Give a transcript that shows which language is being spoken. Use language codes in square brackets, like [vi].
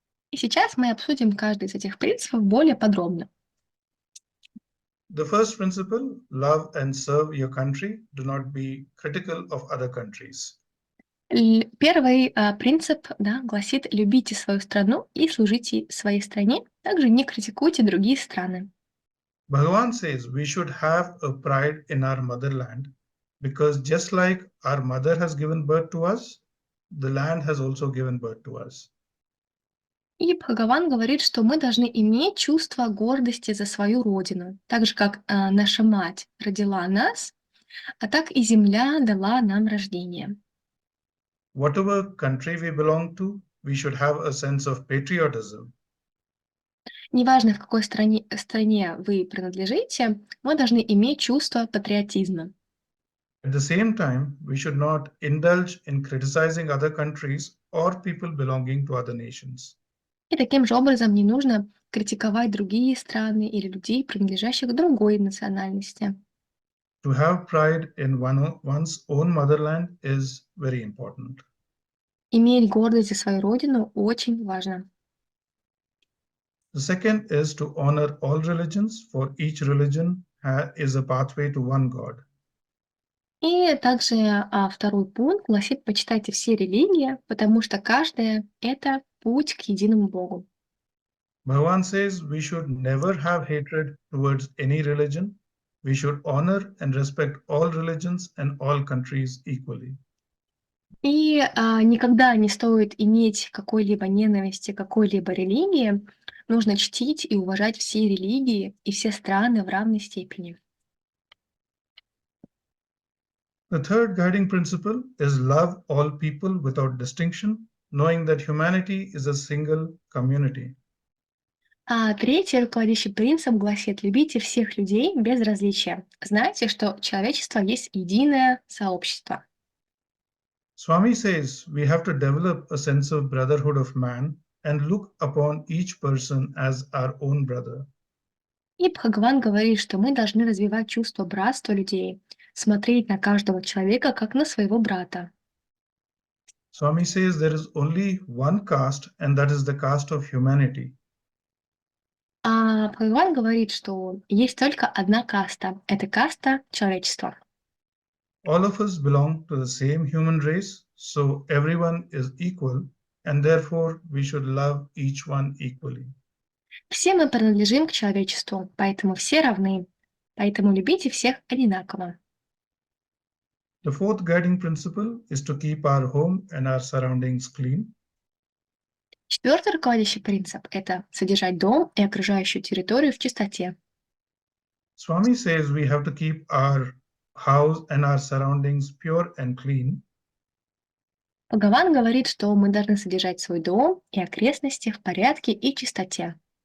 [ru] И сейчас мы обсудим каждый из этих принципов более подробно. [en] The first principle, love and serve your country. Do not be critical of other countries. [ru] Первый принцип гласит: любите свою страну и служите своей стране, также не критикуйте другие страны. [en] Bhagavan says we should have a pride in our motherland because just like our mother has given birth to us, the land has also given birth to us. [ru] И Бхагаван говорит, что мы должны иметь чувство гордости за свою родину, так же, как наша мать родила нас, а так и земля дала нам рождение. [en] Whatever country we belong to, we should have a sense of patriotism. [ru] Неважно, в какой стране вы принадлежите, мы должны иметь чувство патриотизма. [en] At the same time, we should not indulge in criticizing other countries or people belonging to other nations. [ru] И таким же образом не нужно критиковать другие страны или людей, принадлежащих к другой национальности. [en] To have pride in one's own motherland is very important. [ru] Иметь гордость за свою родину очень важно. [en] The second is to honor all religions, for each religion is a pathway to one God. [ru] И также второй пункт гласит: почитайте все религии, потому что каждая — это путь к единому Богу. [en] Bhagavan says we should never have hatred towards any religion. We should honor and respect all religions and all countries equally. [ru] И никогда не стоит иметь какой-либо ненависти к какой-либо религии. Нужно чтить и уважать все религии и все страны в равной степени. [en] The third guiding principle is love all people without distinction, knowing that humanity is a single community. [ru] А третий руководящий принцип гласит: любите всех людей без различия. Знайте, что человечество есть единое сообщество. [en] Swami says we have to develop a sense of brotherhood of man and look upon each person as our own brother. [ru] И Бхагаван говорит, что мы должны развивать чувство братства людей, смотреть на каждого человека как на своего брата. [en] Swami says there is only one caste, and that is the caste of humanity. [ru] А Бхагаван говорит, что есть только одна каста — это каста человечества. [en] All of us belong to the same human race, so everyone is equal, and therefore we should love each one equally. [ru] Все мы принадлежим к человечеству, поэтому все равны. Поэтому любите всех одинаково. [en] The fourth guiding principle is to keep our home and our surroundings clean. [ru] Четвертый руководящий принцип — это содержать дом и окружающую территорию в чистоте. [en] Swami says we have to keep our house and our surroundings pure and clean. [ru] Бхагаван говорит, что мы должны содержать свой дом и окрестности в порядке и чистоте.